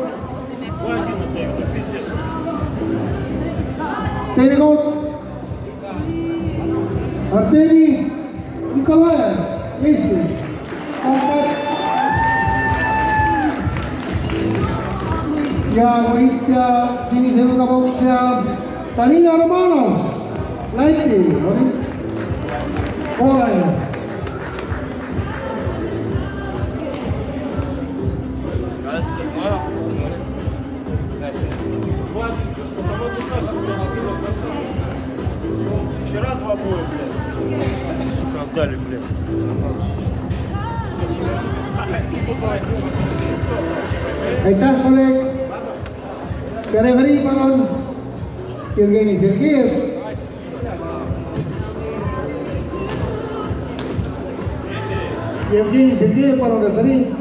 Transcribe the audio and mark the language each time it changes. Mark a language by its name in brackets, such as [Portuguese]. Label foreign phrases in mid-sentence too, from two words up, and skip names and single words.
[Estonian] Teine koht Artemi Nikolaev, Eesti. Ja võitja sinise nurgapoksja Danila Romanovs, Läti, oli poolel. [Russian] Вчера 2 боя, блядь. Отдали, блядь. [Estonian] Aitäh, kolleeg. Ja referi palun Jevgeni Sergejev. Jevgeni Sergejev, palun referi.